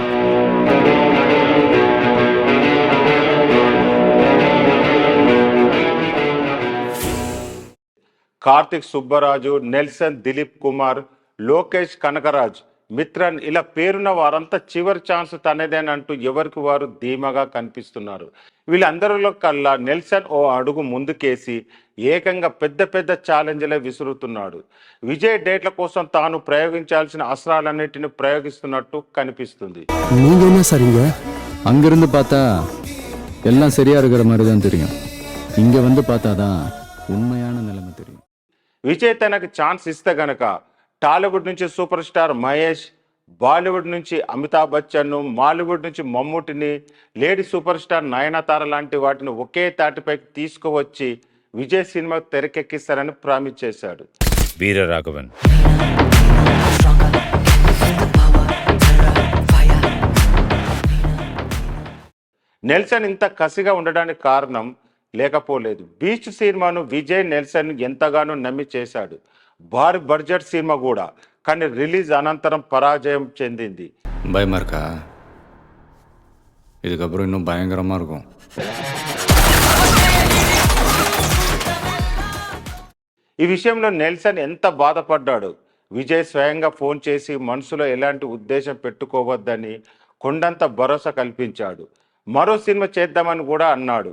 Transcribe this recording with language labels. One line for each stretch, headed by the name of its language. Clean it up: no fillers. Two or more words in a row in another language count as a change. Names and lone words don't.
Telugu: కార్తిక్ సుబ్బరాజు, నెల్సన్, దిలీప్ కుమార్, లోకేష్ కనకరాజ్, మిత్రన్ ఇలా పేరున్న వారంతా చివరి ఛాన్స్ తనదేనంటూ ఎవరికి వారు ధీమాగా కనిపిస్తున్నారు. వీళ్ళందరిలో కల్లా నెల్సన్ ఓ అడుగు ముందుకేసి ఏకంగా పెద్ద పెద్ద ఛాలెంజ్లే విసురుతున్నాడు. విజయ్ డేట్ల కోసం తాను ప్రయోగించాల్సిన అస్త్రాలన్నిటిని ప్రయోగిస్తున్నట్టు కనిపిస్తుంది.
Tamil: அங்கிருந்து பார்த்தா எல்லாம் சரியா இருக்கிற மாதிரி தான் தெரியும். இங்க வந்து பார்த்தாதான் உண்மையான நிலைமை தெரியும்.
Telugu: విజయ్ తనకు ఛాన్స్ ఇస్తే గనక టాలీవుడ్ నుంచి
English: super star
Telugu: మహేష్, బాలీవుడ్ నుంచి అమితాబ్ బచ్చన్, మాలీవుడ్ నుంచి మమ్ముటిని,
English: lady super star
Telugu: నయనతార లాంటి వాటిని ఒకే తాటిపైకి తీసుకువచ్చి విజయ్ సినిమా తెరకెక్కిస్తారని ప్రామిస్ చేశాడు. వీరరాఘవన్ నెల్సన్ ఇంత కసిగా ఉండడానికి కారణం లేకపోలేదు. బీచ్ సినిమాను విజయ్ నెల్సన్ ఎంతగానో నమ్మి చేశాడు. భారీ బడ్జెట్ సినిమా కూడా, కానీ రిలీజ్ అనంతరం పరాజయం చెందింది.
Tamil: பயமா இருக்கா? இதுக்கப்புறம் இன்னும் பயங்கரமா இருக்கும்.
Telugu: ఈ విషయంలో నెల్సన్ ఎంత బాధపడ్డాడు. విజయ్ స్వయంగా ఫోన్ చేసి మనసులో ఎలాంటి ఉద్దేశం పెట్టుకోవద్దని కొండంత భరోసా కల్పించాడు. మరో సినిమా చేద్దామని కూడా అన్నాడు.